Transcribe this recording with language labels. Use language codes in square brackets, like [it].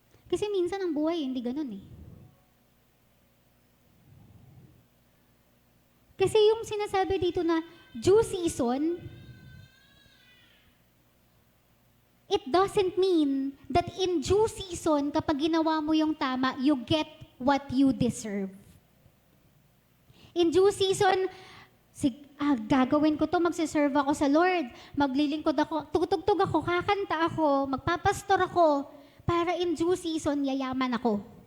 [tl] Kasi minsan ang buhay, hindi ganun eh. Kasi yung sinasabi dito na [en] due season, it doesn't mean that in due season, [tl] kapag ginawa mo yung tama, [en] you get what you deserve. In due season, [tl] gagawin ko to, magsiserve ako sa Lord, maglilingkod ako, tutugtog ako, kakanta ako, magpapastor ako, para [en] in due season, [tl] yayaman ako.